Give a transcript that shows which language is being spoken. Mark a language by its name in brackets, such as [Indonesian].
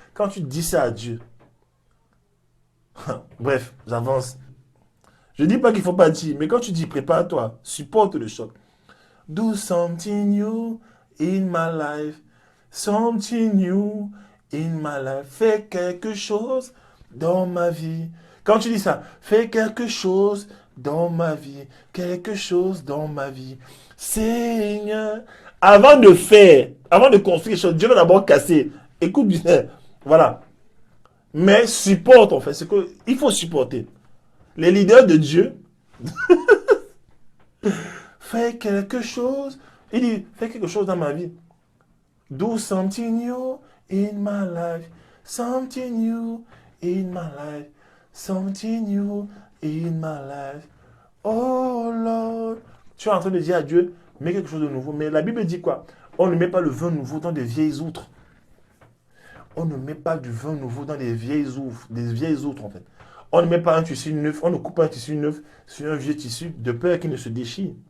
[French] Quand tu dis ça à Dieu, bref, j'avance. Je dis pas qu'il faut pas dire, mais quand tu dis prépare-toi, supporte le choc. [English] Do something new in my life. Something new in my life. [French] Fais quelque chose dans ma vie. Quand tu dis ça, fais quelque chose dans ma vie. Quelque chose dans ma vie. Seigneur. Avant de faire, avant de construire quelque chose, Dieu va d'abord casser. Écoute bien. Voilà. Mais supporte en fait. C'est que il faut supporter. Les leaders de Dieu, fais quelque chose. Il dit, fais quelque chose dans ma vie. [English] Do something new in my life. Something new in my life. Something new in my life. Oh Lord. [French] Tu es en train de dire à Dieu, mets quelque chose de nouveau. Mais la Bible dit quoi? On ne met pas le vin nouveau dans des vieilles outres. On ne met pas du vin nouveau dans des vieilles outres en fait. On ne met pas un tissu neuf, on ne coupe pas un tissu neuf sur un vieux tissu de peur qu'il ne se déchire.